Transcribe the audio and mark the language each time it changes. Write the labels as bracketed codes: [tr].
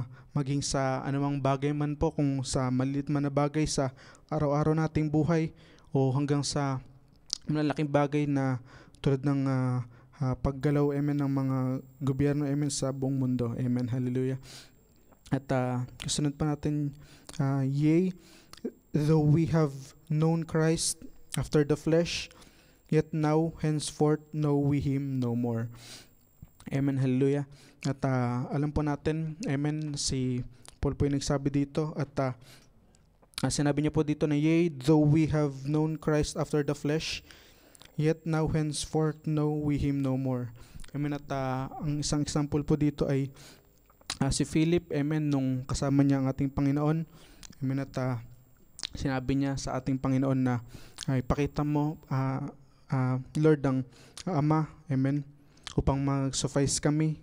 [tl] Maging sa anumang bagay man po, kung sa maliit man na bagay sa araw-araw nating buhay, o hanggang sa malalaking bagay na tulad ng paggalaw, amen, ng mga gobyerno, amen, sa buong mundo. Amen. Hallelujah. At kasunod pa natin, [en] yea, though we have known Christ after the flesh, yet now henceforth know we him no more. Amen, hallelujah. [tl] At alam po natin, amen, si Paul po yung nagsabi dito, at sinabi niya po dito na, [en] yea, though we have known Christ after the flesh, yet now henceforth know we him no more. Amen. [tl] At ang isang example po dito ay si Philip, amen, nung kasama niya ang ating Panginoon. Amen. At sinabi niya sa ating Panginoon na, ipakita mo, Lord, ang Ama, amen, upang mag-suffice kami.